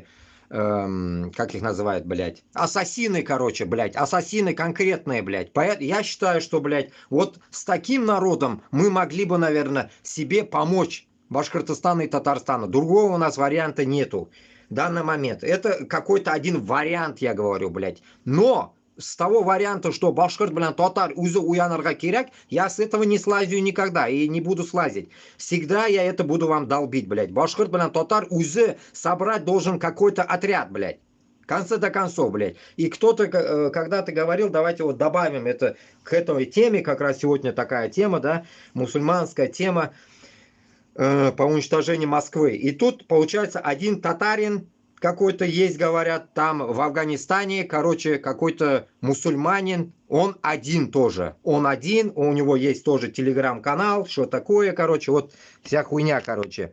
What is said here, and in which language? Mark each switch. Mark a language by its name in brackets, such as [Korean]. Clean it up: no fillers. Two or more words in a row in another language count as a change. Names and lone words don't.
[Russian] как их называют, блядь, ассасины, короче, блядь, ассасины конкретные, блядь. Поэтому я считаю, что, блядь, вот с таким народом мы могли бы, наверное, себе помочь, Башкортостану и Татарстану. Другого у нас варианта нету в данный момент. Это какой-то один вариант, я говорю, блядь. Но с того варианта, что [Bashkir] башкирт белян татар үзі уянырға керек, [Russian] я с этого не слазю никогда и не буду слазить. Всегда я это буду вам долбить, блядь. [Bashkir] Башкирт белян татар үзі [Russian] собрать должен какой-то отряд, блядь. В конце до концов, блядь. И кто-то когда-то говорил, давайте вот добавим это к этой теме, как раз сегодня такая тема, да, мусульманская тема по уничтожению Москвы. И тут, получается, один татарин какой-то есть, говорят, там в Афганистане, короче, какой-то мусульманин, он один тоже, он один, у него есть тоже телеграм-канал, что такое, короче, вот вся хуйня, короче.